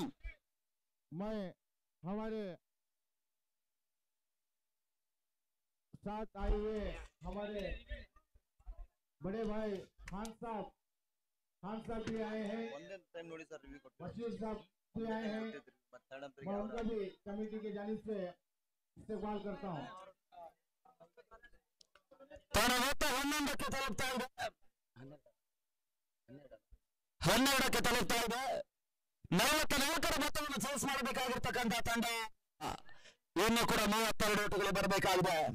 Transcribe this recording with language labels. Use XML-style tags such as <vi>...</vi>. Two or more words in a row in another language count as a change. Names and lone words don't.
<hi>मैं हमारे साथ आए हुए हमारे बड़े भाई खान साहब भी आए हैं बशीर साहब भी आए हैं मैं उनका भी कमेटी की जानिब से इस्तेमाल करता हूँ</hi> <kn>11ಕ್ಕೆ ತಲುಪ್ತಾ ಇದೆ 12ಕ್ಕೆ ತಲುಪ್ತಾ ಇದೆ 44ರ ಮೊತ್ತವನ್ನು ಚೇಸ್ ಮಾಡಬೇಕಾಗಿರ್ತಕ್ಕಂಥ ತಂಡ ಇನ್ನು ಕೂಡ 32 ಓಟಗಳು ಬರಬೇಕಾಗಿದೆ</kn>